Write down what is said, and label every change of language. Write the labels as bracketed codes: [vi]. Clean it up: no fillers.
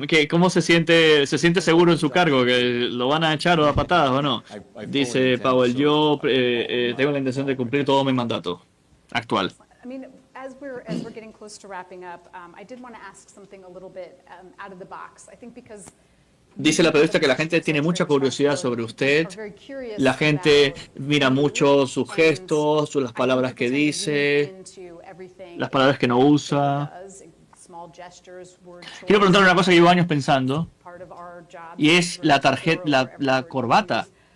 [es] ¿Cómo se siente? ¿Se siente seguro en su cargo? ¿Que lo van a echar o a patadas o no? Dice Powell, yo tengo la intención de cumplir todo mi mandato actual. [en] As we're getting close to wrapping up, I did want to ask something a little bit out of the box. I think because [es] dice la periodista que la gente tiene mucha curiosidad sobre usted. La gente mira mucho sus gestos, las palabras que dice, las palabras que no usa. Quiero preguntarle una cosa que llevo años pensando, y es la corbata.